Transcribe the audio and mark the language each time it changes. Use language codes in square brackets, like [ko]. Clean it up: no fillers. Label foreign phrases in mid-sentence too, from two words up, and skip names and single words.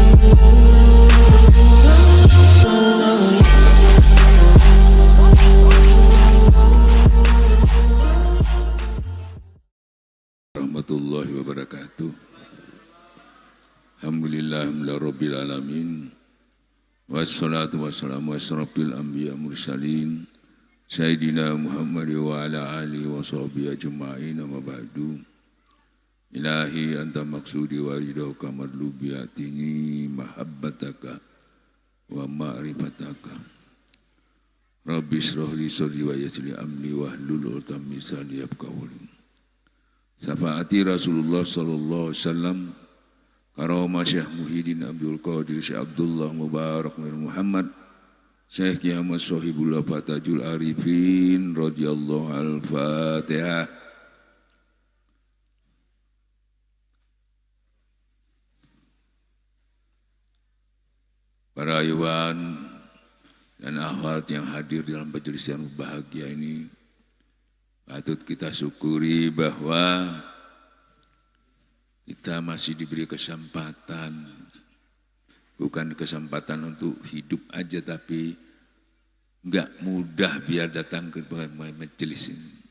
[ar] ورحمة الله وبركاته. الحمد لله رب العالمين. والصلاة والسلام أشرف الأنبياء المرسلين سيدنا محمد وعلى آله وصحبه أجمعين، أما بعد. إلهي أنت مقصودي ورضاك مطلوبي أعطني محبتك ومعرفتك. رب اشرح لي صدري ويسر لي أمري واحلل عقدة من لساني يفقهوا قولي. شفاعة رسول الله صلى الله عليه وسلم, Karomah Syekh Muhyiddin Abdul Qadir Syekh Abdullah Mubarak bin Muhammad Syekh Kiamat Sohibul Fatajul Arifin رضي الله الفاتحة. [id] Para ayuhan dan akhwat yang hadir dalam majelis yang bahagia ini, patut kita syukuri bahwa kita masih diberi kesempatan, bukan kesempatan untuk hidup aja, tapi enggak mudah biar datang ke majelis ini.